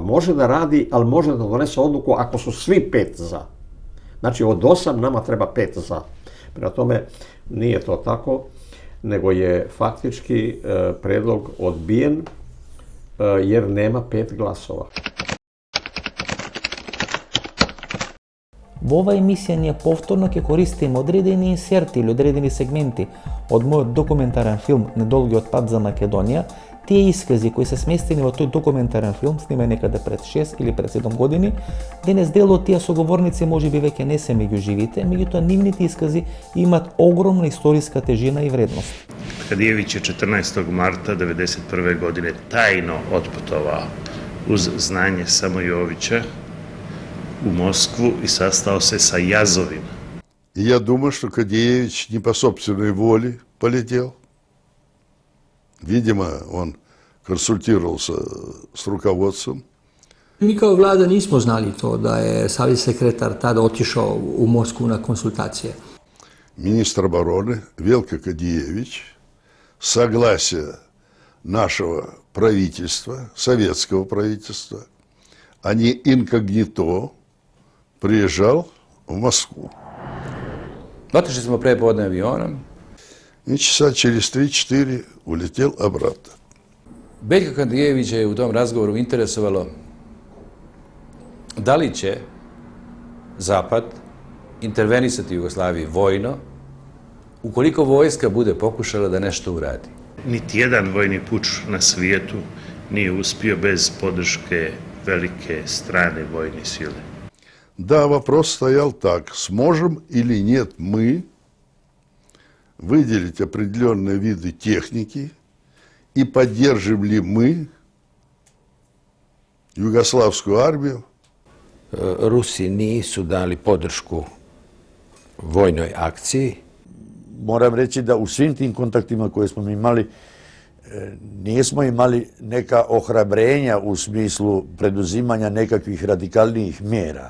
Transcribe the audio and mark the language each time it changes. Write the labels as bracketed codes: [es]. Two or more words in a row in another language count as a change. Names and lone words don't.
[sr] Može da radi, ali može da donese odluku ako su svi 5 za. Znači, od 8 nama treba 5 za. Prema tome, nije to tako, nego je faktički predlog odbijen jer nema 5 glasova. [mk] Во оваа емисија ние повторно ќе користиме одредени инсерти или одредени сегменти од мојот документарен филм Недолгиот пат за Македонија. Тие искази кои се сместени во тој документарен филм, снимен некаде пред 6 или пред 7 години, денес дел од тие соговорници можеби веќе не се меѓу живите, меѓутоа нивните искази имаат огромна историска тежина и вредност. [sr] Kadijević je 14. marta 1991. godine tajno otputovao uz znanje Samojovića u Moskvu i sastao se sa Jazovim. [ru] И я думаю, что Кадеевич не по собственной воле полетел. Видимо, он консультировался с руководством. [sr] Mi kao vlada nismo znali to da je savjetni sekretar tada otišao u Moskvu na konsultacije. [ru] Министр обороны Велко Кадеевич с согласия нашего правительства, советского правительства, а не инкогнито, приезжал в Москву. [sr] Otišli smo prepodne avionom. [ru] И часа через 3-4 улетел обратно. [sr] Veljka Kadijevića je u tom razgovoru interesovalo da li će Zapad intervenisati u Jugoslaviji vojno ukoliko vojska bude pokušala da nešto uradi. Niti jedan vojni puč na svijetu nije uspio bez podrške velike strane vojne sile. [ru] Да, вопрос стоял так, сможем или нет мы выделить определенные виды техники и поддержим ли мы югославскую армию. [sr] Rusi nisu dali podršku vojnoj akciji. Moram reći da u svim tim kontaktima koje smo imali, nismo imali neka ohrabrenja u smislu preduzimanja nekakvih radikalnijih mjera.